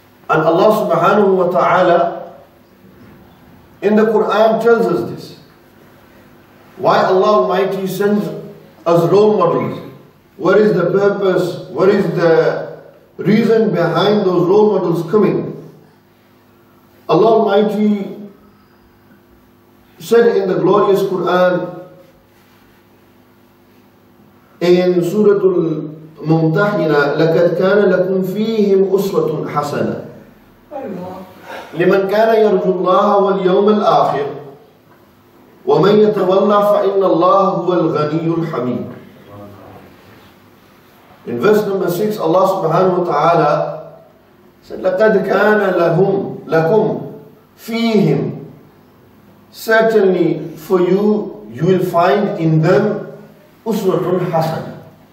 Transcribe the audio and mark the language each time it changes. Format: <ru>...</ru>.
<en>And Allah subhanahu wa ta'ala in the Quran tells us this. Why Allah Almighty sends us role models? What is the purpose? What is the reason behind those role models coming? Allah Almighty said in the glorious Quran in Surah Al-Mumtahina,</en> <ar>لَقَدْ كَانَ لَكُمْ فِيهِمْ أُسْوَةٌ حَسَنَةٌ لِمَنْ كَانَ يَرْجُو اللَّهَ وَالْيَوْمَ الْآخِرِ وَمَنْ يَتَوَلَّى فَإِنَّ اللَّهَ هُوَ الْغَنِيُّ الْحَمِيدُ.</ar> <en>In verse number 6, Allah subhanahu wa ta'ala said,</en> <ar>لَقَدْ كَانَ لَكُمْ فِيهِمْ.</ar> <en>Certainly for you, you will find in them uswatun hasana.</en>